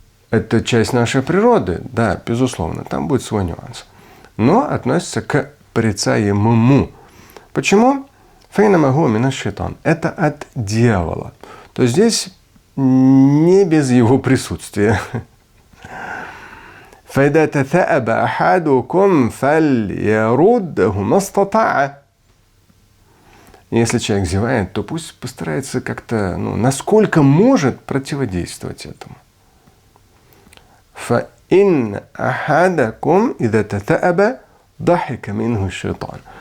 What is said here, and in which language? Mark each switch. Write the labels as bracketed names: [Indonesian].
[Russian] Это часть нашей природы, да, безусловно, там будет свой нюанс. Но относится к порицаемому. Почему? [Arabic] Файнама хуа мина шайтан. [Russian] Это от дьявола. То есть здесь не без его присутствия. [Arabic] فإذا تثأب أحدكم فليرده ما استطاع. [Russian] Если человек зевает, то пусть постарается как-то, насколько может, противодействовать этому. [Arabic] فإن أحدكم إذا تثأب ضحك منه الشيطان.